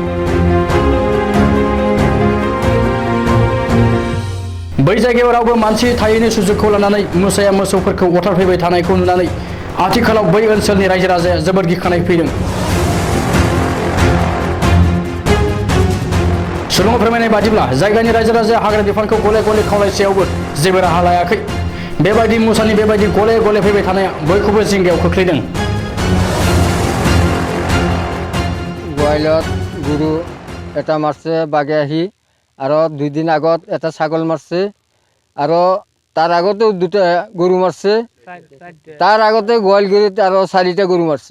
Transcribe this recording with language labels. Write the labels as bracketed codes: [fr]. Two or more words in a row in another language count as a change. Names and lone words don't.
[brx] बै जायगायाव रावबो मानसि थायैनि सुजुगखौ लानानै मोसाया मोसौफोरखौ अरथारफैबाय थानायखौ नुनानै आथिखालाव बै ओनसोलनि रायजो राजाया जोबोद गिखांनाय फैदों। सुलुङाव फोरमायनाय बादिब्ला जायगानि रायजो राजाया हाग्रा बिफानखौ गले गले खावलायसेयावबो जेबो राहा लायाखै। बेबायदि मोसानि बेबायदि गले गले फैबाय थानाया बयखौबो जिंगायाव खोख्लैदों। [as] গোৱালত গৰু এটা মাৰছে বাঘে আহি আৰু 2 দিন আগত এটা ছাগল মারছে আৰু তাৰ আগতেও 2টা গৰু মারছে। তাৰ আগতে গোৱালগুৰিত আৰু 4টা গৰু মারছে।